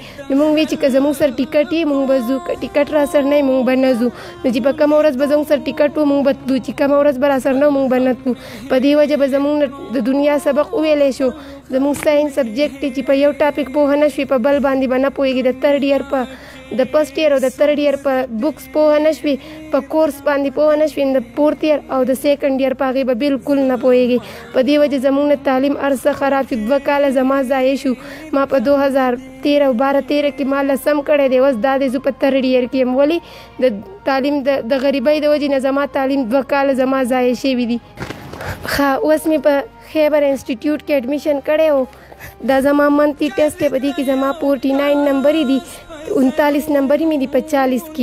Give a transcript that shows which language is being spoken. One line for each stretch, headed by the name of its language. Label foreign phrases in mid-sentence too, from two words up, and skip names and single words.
Pashto: نو مونږ وایي چې که زمونږ سر ټیکټ یې مونږ به ځو، که ټیکټ را سر نه وي مونږ به نه ځو. نو چې په کومه ورځ به زمونږ سر ټیکټ و مونږ به تلو، چې کومه ورځ به را سر نه و مونږ به نه تلو. په دې وجه به زمونږ د دنیا سبق وویلی شو. زمونږ
English: science subject
Pashto: چې په یو ټاپک پوهه نه شوي، په بل باندې به نه پوهېږي. د
English: 3rd year
Pashto: په د
English: 1st year
Pashto: او د
English: 3rd year
Pashto: په بکس پوهه نه شوي، په کورس باندې پوهه نه شوي، د
English: 4th year
Pashto: او د
English: 2nd year
Pashto: په هغې به بالکل نه پوهېږي. په دې وجه زمونږ نه تعلیم هر څه خراب شو. 2 کاله زما ضایع شو. ما په 2013 او 12-13 کې ما 10م کړی دی، اوس دا دی زه په
English: 3rd year
Pashto: کې یم. ولې د تعلیم د غریبۍ د وجې نه زما تعلیم 2 کاله زما ضایع شوي دي. اوس مې په خیبر انسټیټیوټ کې اډمیشن کړی و. دا زما
English: monthly test
Pashto: دی، په دې کې زما 49 نمبرې دي، 39 نمبرې مې دي په 40 کې.